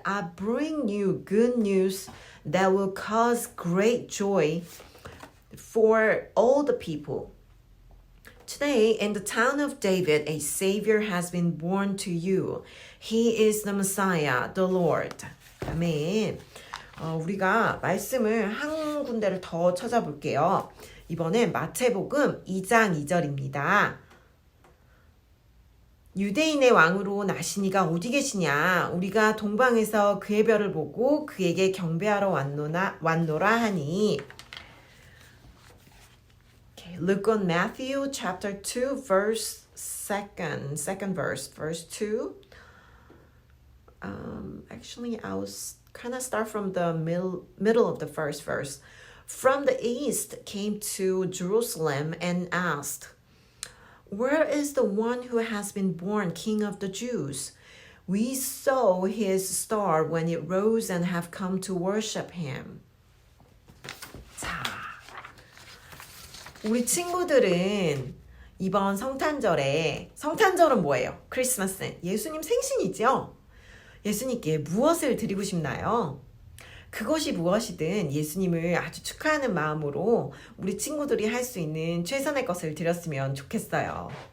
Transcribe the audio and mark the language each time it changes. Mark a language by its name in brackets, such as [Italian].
[English] I bring you good news that will cause great joy for all the people. Today, in the town of David, a Savior has been born to you. He is the Messiah, the Lord. [Korean] 아멘. 우리가 말씀을 한 군데를 더 찾아볼게요. 이번엔 마태복음 2장 2절입니다. 유대인의 왕으로 나시니가 어디 계시냐? 우리가 동방에서 그의 별을 보고 그에게 경배하러 왔노라 하니. [English] Okay, look on Matthew chapter 2 verse second verse 2. Actually, I was kind of start from the middle of the first verse. From the east came to Jerusalem and asked, Where is the one who has been born King of the Jews? We saw his star when it rose and have come to worship him. [Korean] 자, 우리 친구들은 이번 성탄절은 뭐예요? 크리스마스는 예수님 생신이죠? 예수님께 무엇을 드리고 싶나요? 그것이 무엇이든 예수님을 아주 축하하는 마음으로 우리 친구들이 할 수 있는 최선의 것을 드렸으면 좋겠어요.